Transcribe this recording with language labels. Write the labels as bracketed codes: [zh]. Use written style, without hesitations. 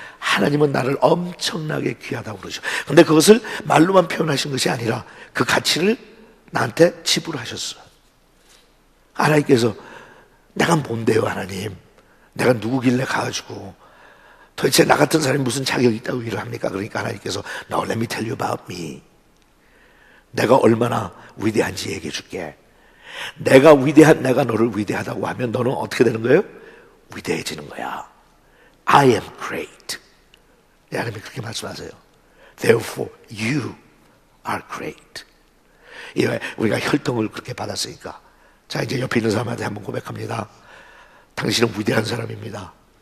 [ko] 하나님은 나를 엄청나게 귀하다고 그러죠. 그런데 그것을 말로만 표현하신 것이 아니라 그 가치를 나한테 지불하셨어요. 하나님께서 내가 뭔데요, 하나님? 내가 누구길래 가가지고 도대체 나 같은 사람이 무슨 자격이 있다고 일을 합니까? 그러니까 하나님께서 [en] Now let me tell you about me. [ko] 내가 얼마나 위대한지 얘기해 줄게. 내가 위대한 내가 너를 위대하다고 하면 너는 어떻게 되는 거예요? 위대해지는 거야. [en] I am great. [ko] 하나님이 그렇게 말씀하세요. [en] Therefore you are great. [ko] 우리가 혈통을 그렇게 받았으니까. 자, 이제 옆에 있는 사람한테 한번 고백합니다. 당신은 위대한 사람입니다.